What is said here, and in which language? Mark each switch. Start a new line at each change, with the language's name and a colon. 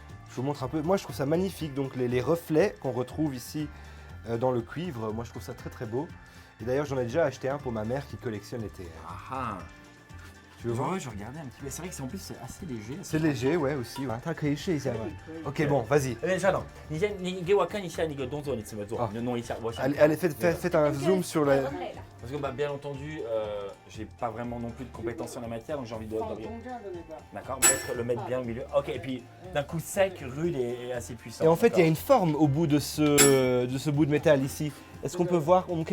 French: Je vous montre un peu. Moi, je trouve ça magnifique. Donc, les reflets qu'on retrouve ici dans le cuivre, moi, je trouve ça très très beau. Et d'ailleurs, j'en ai déjà acheté un pour ma mère qui collectionne les TR. Ah. Tu veux voir? Ouais, je regardais un petit peu. C'est vrai que en plus c'est assez léger. C'est léger, ouais, aussi. Ouais. Ok, bon, vas-y.
Chinese: 稍等，你给我看一下那个动作，你怎么做？你弄一下，我想。
French: Allez, faites un zoom sur la. Parce que bah, bien entendu, j'ai pas vraiment non plus de compétences sur la matière, donc j'ai envie de. D'accord, le mettre bien au milieu. Ok, et puis d'un coup sec, rude et assez puissant. Et en fait, il y a une forme au bout de ce bout de métal ici. Est-ce qu'on peut voir?